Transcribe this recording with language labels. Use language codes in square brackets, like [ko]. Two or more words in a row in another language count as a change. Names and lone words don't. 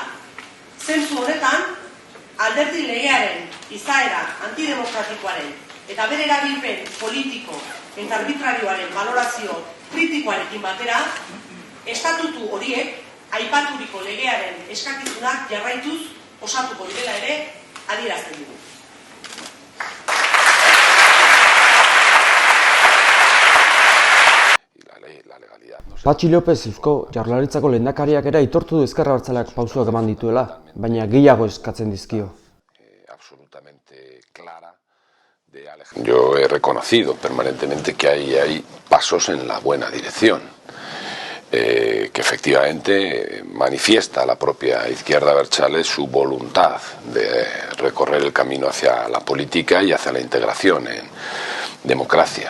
[eu] Zentzu honetan, alderdi legearen izaera antidemokratikoaren eta bere erabilpen politiko eta arbitrarioaren valorazio kritikoarekin batera, estatutu horiek aipaturiko legearen eskakizunak jarraituz osatuko direla ere adierazten dugu. Patxi López Eusko Jaurlaritzako lehendakariak ere aitortu du Ezker Abertzaleak pausoak eman dituela, baina gehiago eskatzen dizkio. [es] Yo he reconocido permanentemente que hay pasos en la buena dirección, que efectivamente manifiesta la propia Izquierda Abertzale su voluntad de recorrer el camino hacia la política y hacia la integración en democracia.